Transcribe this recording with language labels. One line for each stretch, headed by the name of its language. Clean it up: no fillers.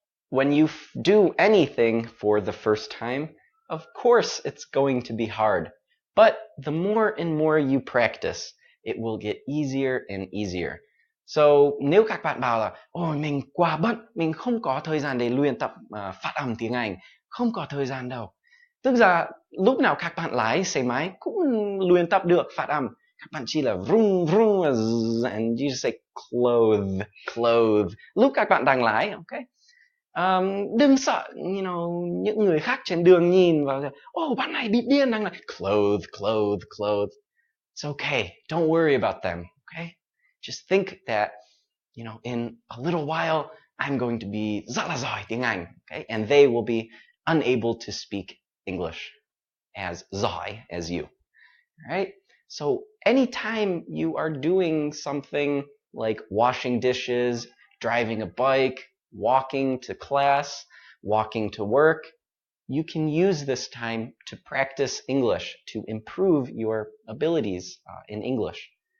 English: When you do anything for the first time, of course it's going to be hard. But the more and more you practice, it will get easier and easier.
Vietnamese: So nếu các bạn bảo là ôi mình quá bận, mình không có thời gian để luyện tập phát âm tiếng Anh, không có thời gian đâu. Tức là lúc nào các bạn lái xe máy cũng luyện tập được phát âm. Các bạn chỉ là vroom vroom
English: and you say clothe.
Vietnamese: Lúc các bạn đang lái, okay? Đừng sợ, những người khác trên đường nhìn vào, bạn này bị điên đang là clothe.
English: It's okay. Don't worry about them, okay? Just think that, in a little while, I'm going to be
Vietnamese: rất là giỏi tiếng Anh,
English: okay? And they will be unable to speak English as giỏi as you, all right? So anytime you are doing something like washing dishes, driving a bike, walking to class, walking to work, you can use this time to practice English, to improve your abilities in English.